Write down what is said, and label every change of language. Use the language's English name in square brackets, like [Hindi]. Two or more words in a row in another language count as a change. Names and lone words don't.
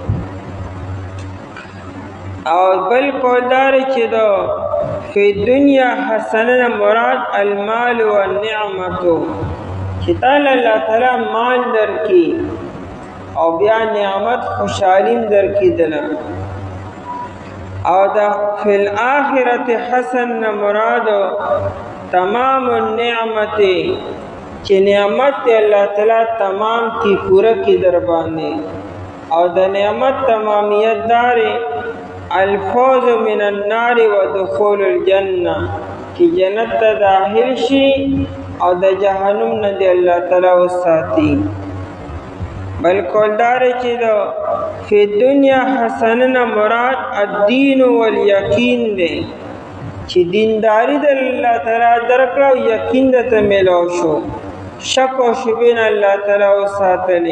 [Pashto] او بل قول دار چې د [Arabic] فی الدنیا حسنه مراد المال والنعمتو، [Pashto] چې تعالی الله تعالی مال درکړي او بیا نعمت خوشحالیم درکړي دله. او دا [Arabic] فی الاخرت حسن مراد تمام النعمت، [Pashto] چې نعمت الله تعالی تمام کی پورا کی در باندې. او د نعمت تمامیت دار [Arabic] الفوز من النار ودخول الجنه، [Pashto] چې جنت ته داخل شي او د جهنم نه دی الله تعالی وساتي. بل قولدار چې دا [Arabic] فی الدنیا حسنه مراد الدین والیقین [Pashto] دی، چې دینداری د الله تعالی درکړه او یقین ته ملو شو، شک او شبهه الله تعالی وساتلی.